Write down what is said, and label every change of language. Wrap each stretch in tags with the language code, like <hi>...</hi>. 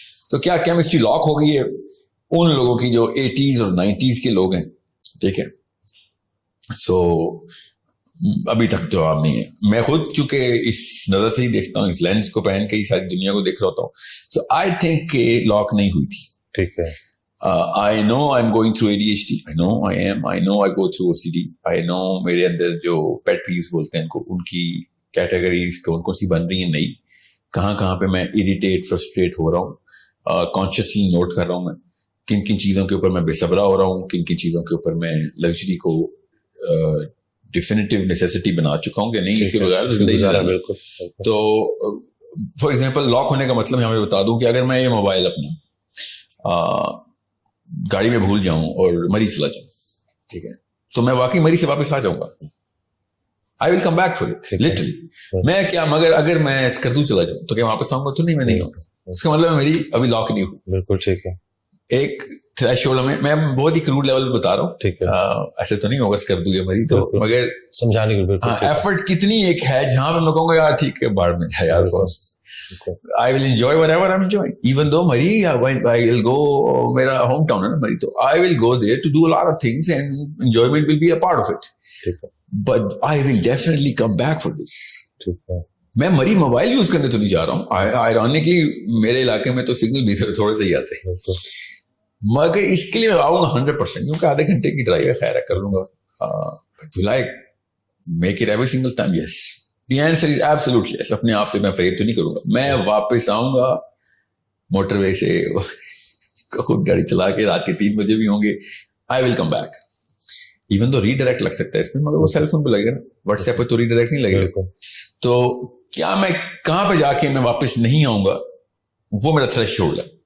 <ur>تو کیا chemistry lock ہو گئی ہے ان لوگوں کی جو 80s اور 90s کے لوگ ہیں, ٹھیک ہے. سو ابھی تک جواب نہیں ہے. میں خود چونکہ اس نظر سے ہی دیکھتا ہوں, اس لینس کو پہن کے ہی ساری دنیا کو دیکھ رہا ہوتا ہوں. سو آئی تھنک کہ لاک نہیں ہوئی تھی. ٹھیک ہے.</ur> <en>I know I'm going through ADHD. I know I am. I know I go through OCD. I know</en> <ur>میرے اندر جو pet peeves بولتے ہیں ان کی کیٹیگریز کون کون سی بن رہی ہیں, نہیں کہاں پہ میں اریٹیٹ فرسٹریٹ ہو رہا ہوں, کانشیسلی نوٹ کر رہا ہوں میں کن کن چیزوں کے اوپر میں بے صبرا ہو رہا ہوں, کن کن چیزوں کے اوپر میں لگژری کو ڈیفینیٹیو نیسیسٹی بنا چکا ہوں کہ نہیں اس کے بغیر زندگی گزارا. تو فار ایگزامپل لاک ہونے کا مطلب میں بتا دوں کہ اگر میں یہ موبائل اپنا گاڑی میں بھول جاؤں اور مری چلا جاؤں, ٹھیک ہے, تو میں واقعی مری سے واپس آ جاؤں گا.</ur> <en>I will come back for it literally.</en> <ur>میں کیا مگر اگر میں اسکردو چلا جاؤں تو کیا واپس آؤں گا؟ تو نہیں, میں نہیں آؤں گا. اس کا مطلب میری ابھی لاک نہیں ہوئی. بالکل ٹھیک ہے. ایک تھریش ہولڈ میں بہت ہی کروڈ لیول بتا رہا ہوں, ٹھیک ہے, ایسے تو نہیں ہوگا اسکردو یا مری تو, مگر سمجھانے کے ایفرٹ کتنی ایک ہے جہاں پہ میں کہوں گا یار ٹھیک ہے باڑ میں جائے یار,</ur> <en>I will enjoy whatever I'm enjoying. Even though Mari, I will go, میرا home town ہے نا Mari, تو I will go there to do a lot of things and enjoyment will be a part of it. But I will definitely come back for this.</en> <ur>میں مری mobile use کرنے تو نہیں جا رہا ہوں. Ironically میرے علاقے میں تو سگنل بھی تھوڑے سے ہی آتے ہیں, مگر اس کے لیے میں آؤں گا 100%, کیونکہ آدھے گھنٹے کی ڈرائیو ہے, خیر ہے کر لوں گا.</ur> <en>But will I make it every single time? Yes. The answer is absolutely yes.</en> <ur>اپنے آپ سے میں فریب تو نہیں کروں گا. میں واپس آؤں گا موٹر وے سے خود گاڑی چلا کے, رات کے 3 بجے بھی ہوں گے.</ur> <en>I will come back. Even though</en> <ur>redirect لگ سکتا ہے اس میں, مگر وہ سیل فون پہ لگے گا, واٹس ایپ پہ تو ریڈائریکٹ نہیں لگے گا. تو کیا میں کہاں پہ جا کے میں واپس نہیں آؤں گا, وہ میرا تھریش ہولڈ ہے.</ur>